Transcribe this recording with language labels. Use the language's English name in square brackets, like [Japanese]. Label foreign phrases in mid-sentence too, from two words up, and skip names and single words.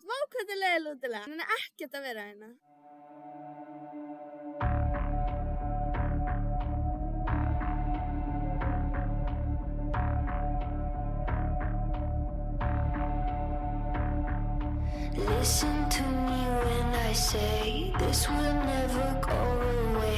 [Icelandic] hvað þetta er leiðilega útilega. Hann er ekkert að vera hérna. [English] Listen to me when I say this will never go away.